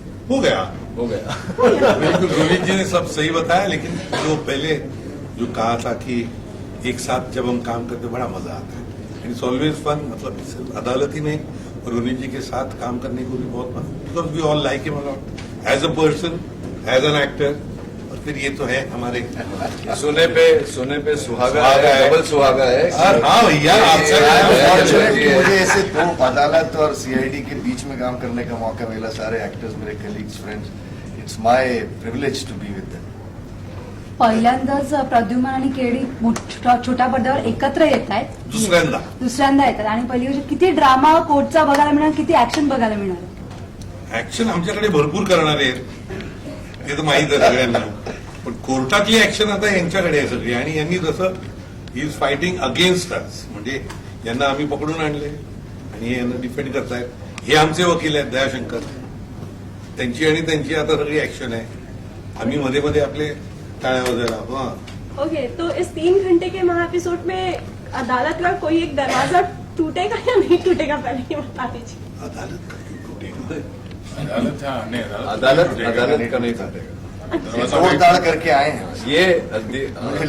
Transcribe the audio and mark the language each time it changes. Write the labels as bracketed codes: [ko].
[hi] हो गया बिल्कुल रोहित जी ने सब सही बताया लेकिन जो पहले जो कहा था कि एक साथ जब हम काम करते बड़ा मजा आता है [en] it's always fun [hi] मतलब सिर्फ अदालत ही नहीं और रोहित जी के साथ काम करने को भी बहुत मजा [en] because we all like him a lot as a person as an actor [hi] और फिर ये तो है हमारे सोने पे सुहागा है डबल सुहागा है हाँ भैया Unfortunately, मुझे ऐसे 2 अदालत और सीआईडी के बीच में काम करने का मौका मिला सारे एक्टर्स मेरे colleagues friends [en] it's my privilege to be with them [mr] पहिल्यांदाच प्रद्युम्न आणि केडी छोट्या पडद्यावर एकत्र येत आहेत दुसऱ्यांदा येतात आणि पहिली गोष्ट किती ड्रामा कोर्टचा बघायला मिळणार किती ऍक्शन बघायला मिळणार ऍक्शन आमच्याकडे भरपूर करणारे आहेत ते तर माहित आहे सगळ्यांना पण कोर्टातली ऍक्शन आता यांच्याकडे आहे सगळी आणि यांनी जसं [en] he is fighting against us [mr] म्हणजे यांना आम्ही पकडून आणले आणि हे यांना डिफेंड करतायत हे आमचे वकील आहेत दयाशंकर त्यांची आणि त्यांची आता सगळी ऍक्शन आहे आम्ही मध्ये मध्ये आपले टाळ्या वगैरे [hi] ओके तो इस 3 घंटे के महाएपिसोड में अदालत का कोई एक दरवाजा टूटेगा या नहीं टूटेगा पहले ये बता दीजिए अदालत का क्यों टूटेगा अदालत का नहीं टूटेगा तोड़ताड़ करके आए हैं ये